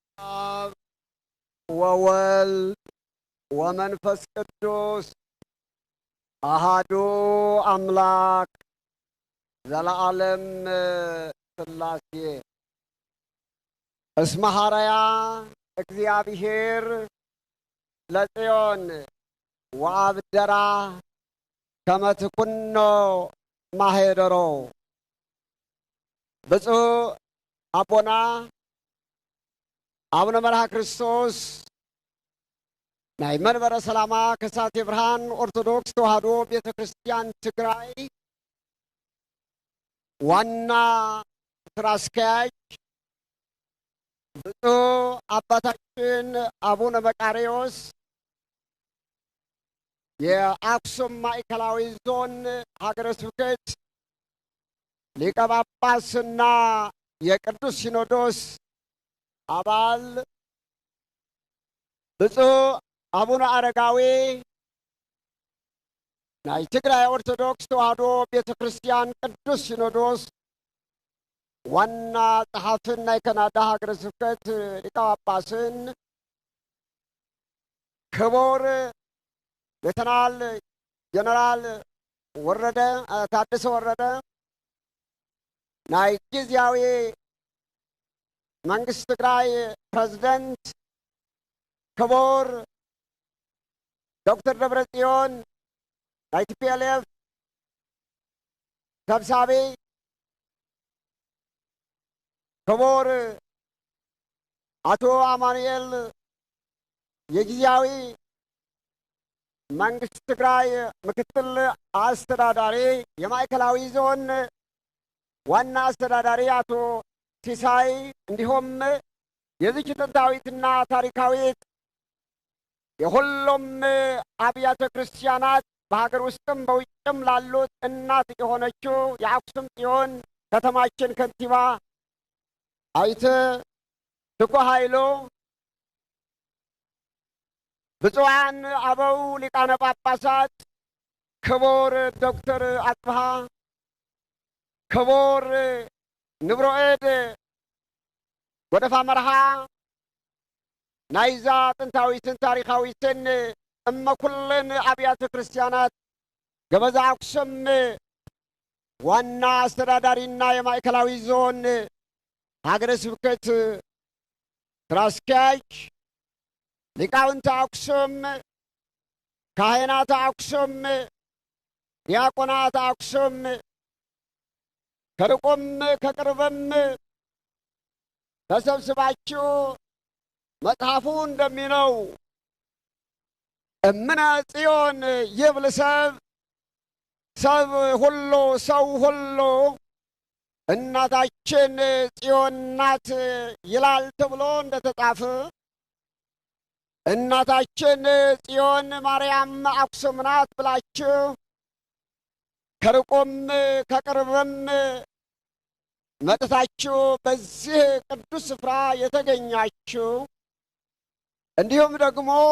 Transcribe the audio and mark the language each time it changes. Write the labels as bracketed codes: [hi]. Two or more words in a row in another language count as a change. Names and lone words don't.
[gez] አብ ወወልድ ወመንፈስ ቅዱስ አሃዱ አምላክ ዘለዓለም ሥላሴ እስመ ሐረያ እግዚአብሔር ለጽዮን ወአብደራ ከመ ትኩኖ ማኅደሮ [ti] ብፁዕ አቡነ መርሃ ክርስቶስ ናይ መንበረ ሰላማ ከሳቴ ብርሃን ኦርቶዶክስ ተዋሕዶ ቤተ ክርስቲያን ትግራይ ዋና ስራ አስኪያጅ [am] ብፁዕ አባታችን አቡነ መቃርዮስ የአክሱም ማዕከላዊ ዞን ሀገረ ስብከት ሊቀ ጳጳስና የቅዱስ ሲኖዶስ አባል [ti] ብፁዕ አቡነ አረጋዊ ናይ ትግራይ ኦርቶዶክስ ተዋሕዶ ቤተ ክርስቲያን ቅዱስ ሲኖዶስ ዋና ጸሐፍን ናይ ካናዳ ሀገረ ስብከት ሊቀ ጳጳስን ክቡር ሌተናል ጀነራል ታደሰ ወረደ ናይ ጊዜያዊ መንግስት ትግራይ ፕሬዝደንት ክቡር [am] ዶክተር ደብረጽዮን [ti] ናይ ቲፒኤልኤፍ ሰብሳቢ [am] ክቡር አቶ አማኑኤል የጊዜያዊ መንግስት ትግራይ ምክትል አስተዳዳሪ የማዕከላዊ ዞን ዋና አስተዳዳሪ አቶ ሲሳይ እንዲሁም የዚች ጥንታዊትና ታሪካዊት የሁሉም አብያተ ክርስቲያናት በሀገር ውስጥም በውጭም ላሉት እናት የሆነችው የአክሱም ጽዮን ከተማችን ከንቲባ አይተ ትኩ ኃይሉ፣ ብፁዓን አበው ሊቃነ ጳጳሳት ክቡር ዶክተር አጽብሃ፣ ክቡር ንብሮኤድ ጎደፋ መርሃ [ti] ናይዛ ጥንታዊትን ታሪካዊትን እመኩልን አብያተ ክርስቲያናት ገበዛ አክሱም ዋና አስተዳዳሪና [am] የማዕከላዊ ዞን ሀገረ ስብከት ስራ አስኪያጅ፣ [ti] ሊቃውንተ አክሱም፣ ካህናተ አክሱም፣ ዲያቆናተ አክሱም [am] ከርቁም ከቅርብም ተሰብስባችሁ መጽሐፉ እንደሚለው [gez] እምነ ጽዮን ይብል ሰብ [am] ሁሉ ሰው ሁሉ እናታችን ጽዮን ናት ይላል ተብሎ እንደተጻፈ እናታችን ጽዮን ማርያም አክሱም ናት ብላችሁ ከርቆም ከቅርብም መጥታችሁ በዚህ ቅዱስ ስፍራ የተገኛችሁ እንዲሁም ደግሞ